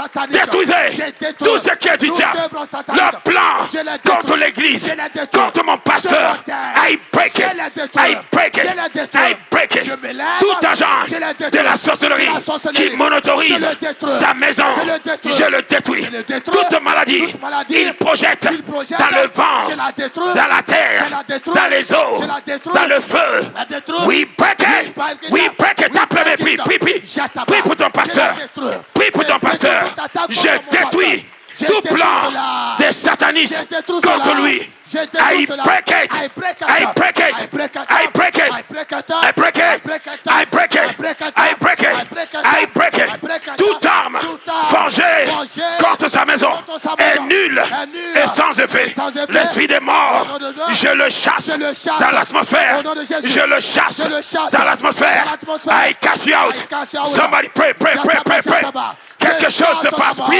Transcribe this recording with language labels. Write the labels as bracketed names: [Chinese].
[French] Détruisez tout ce qui est du diable. Le plan contre l'église, contre mon pasteur. [English] I break it, I break it, I break it. [French] Tout agent de la sorcellerie qui monotorise sa maison, je le détruis. Toute maladie, il projette dans le vent, dans la terre, dans les eaux, dans le feu. [English] We break it, we break it. [French] Appelez, prie pour ton pasteur, prie pour ton pasteur. Je détruis tout plan des satanistes contre lui. [English] I break it, I break it, I break it, I break it, I break it, I break it, I break it. [French] Toute arme forgée contre sa maison est nulle et sans effet. L'esprit des morts, je le chasse dans l'atmosphère. Je le chasse dans l'atmosphère. [English] I cast you out. Somebody pray. [French] Quelque chose se passe.